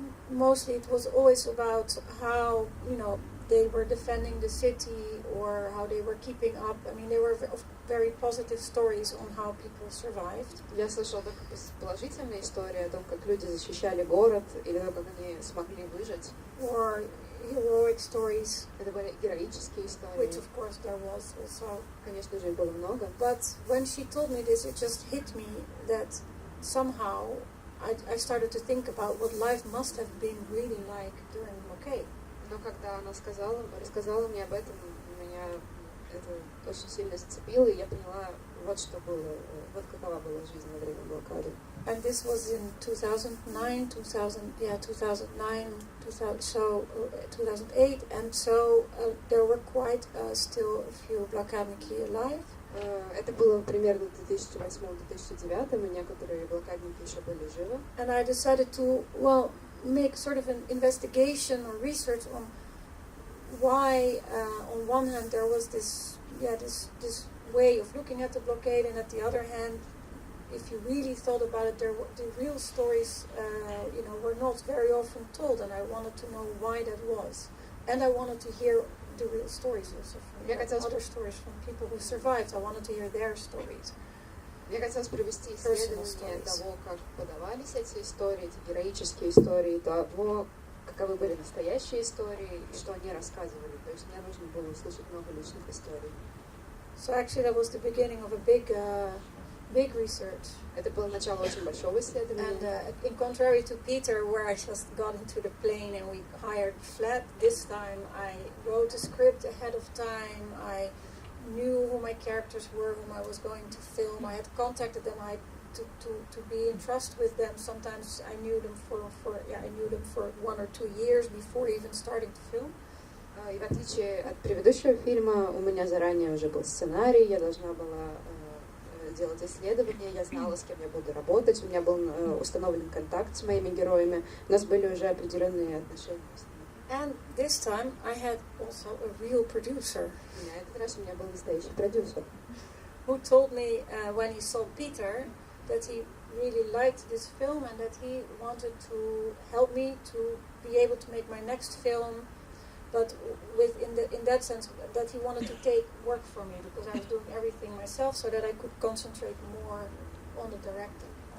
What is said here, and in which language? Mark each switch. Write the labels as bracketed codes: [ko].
[en] Mostly it was always about how, they were defending the city or how they were keeping up. I mean, they were very positive stories on how people survived. [ru] Я слышала только положительные истории о том, как люди защищали город, или о том, как они смогли выжить. [en] Or heroic stories, [ru] Это были героические истории. [en] which of course there was also. [ru] Конечно же, их было много. [en] But when she told me this, it just hit me that somehow I started to think about what life must have been really like during blockade. [ru] Но когда она рассказала мне об этом, меня это очень сильно зацепило, и я поняла, вот что было, вот какова была жизнь во время блокады. [en] And this was in 2009, 2008, and so there were quite still a few блокадники alive. [ru] Это было примерно в 2008-2009, и некоторые блокадники еще были живы. [en] And I decided to, make sort of an investigation or research on why, on one hand, there was this way of looking at the blockade, and at the other hand, if you really thought about it, the real stories, were not very often told, and I wanted to know why that was, and I wanted to hear the real stories also from other stories from people who survived. I wanted to hear their stories. [ru] Мне хотелось провести исследование того, как подавались эти истории, эти героические истории, того, каковы были настоящие истории и что они рассказывали. То есть мне нужно было услышать много личных историй. [en] So actually, that was the beginning of a big research. [ru] Это было начало очень большого исследования. [en] And in contrary to Peter, where I just got into the plane and we hired flat, this time I wrote a script ahead of time. I knew who my characters were, whom I was going to film. I had contacted them. To be in trust with them. Sometimes I knew them for 1 or 2 years before even starting to film. [ru] И в отличие от предыдущего фильма, у меня заранее уже был сценарий, я должна была делать исследования, я знала, с кем я буду работать, у меня был установлен контакт с моими героями, у нас были уже определенные отношения с ними. [en] And this time I had also a real producer. [ru] И на этот раз у меня был настоящий продюсер, [en] who told me when he saw Peter that he really liked this film and that he wanted to help me to be able to make my next film, but in that sense that he wanted to take work from me because I was doing everything myself, so that I could concentrate more on the directing.